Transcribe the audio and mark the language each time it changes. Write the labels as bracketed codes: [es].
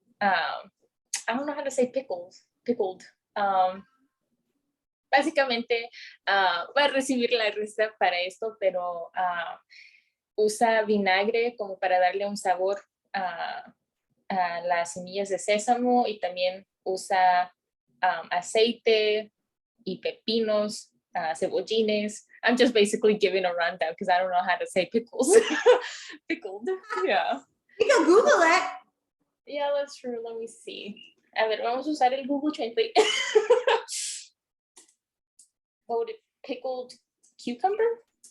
[en] I don't know how to say pickled. [es] Básicamente va a recibir la receta para esto, pero usa vinagre como para darle un sabor a las semillas de sésamo, y también usa aceite y pepinos, cebollines. [en] I'm just basically giving a rundown because I don't know how to say pickles. Pickled, yeah. You can Google it. Yeah, that's true. Let me see. [es] A ver, vamos a usar el Google Translate. [en] What would it, pickled cucumber?